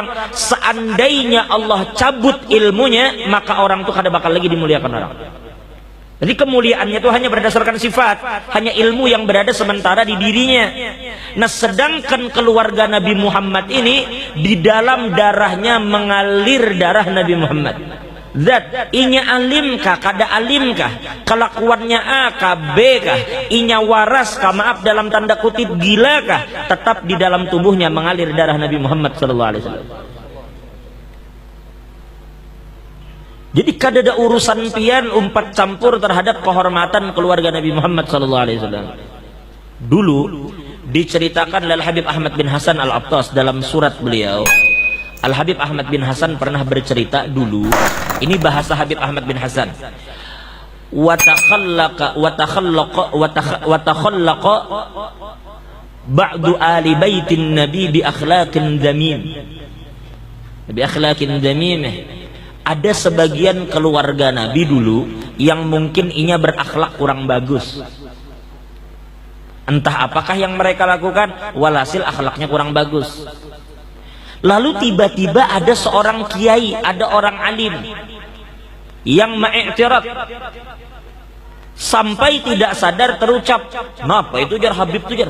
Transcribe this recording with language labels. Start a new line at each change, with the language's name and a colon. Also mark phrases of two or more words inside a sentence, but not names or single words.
Banjar: Seandainya Allah cabut ilmunya, maka orang itu kada bakal lagi dimuliakan orang.
Indonesian: Jadi kemuliaannya itu hanya berdasarkan sifat, hanya ilmu yang berada sementara di dirinya. Nah, sedangkan keluarga Nabi Muhammad ini di dalam darahnya mengalir darah Nabi Muhammad.
Banjar: Zat, inya alim kah, kada alim kah, kelakuannya A kah, B kah, inya waras kah, maaf dalam tanda kutip gila kah, tetap di dalam tubuhnya mengalir darah Nabi Muhammad SAW. Jadi kada ada urusan pian umpat campur terhadap kehormatan keluarga Nabi Muhammad SAW.
Indonesian: Dulu diceritakan oleh Habib Ahmad bin Hasan Al-Attas dalam surat beliau. Al-Habib Ahmad bin Hasan pernah bercerita dulu. Ini bahasa Habib Ahmad bin Hasan.
Arabic: وتخلق بعض آل بيت النبي بأخلاق ذميم. بأخلاق ذميمة.
Banjar: Ada sebagian keluarga Nabi dulu yang mungkin inya berakhlak kurang bagus.
Indonesian: Entah apakah yang mereka lakukan, walhasil akhlaknya kurang bagus. Lalu tiba-tiba ada seorang kiai, ada orang alim yang mengiktiraf, sampai tidak sadar terucap,
Banjar: "Napa itu jar Habib itu jar?"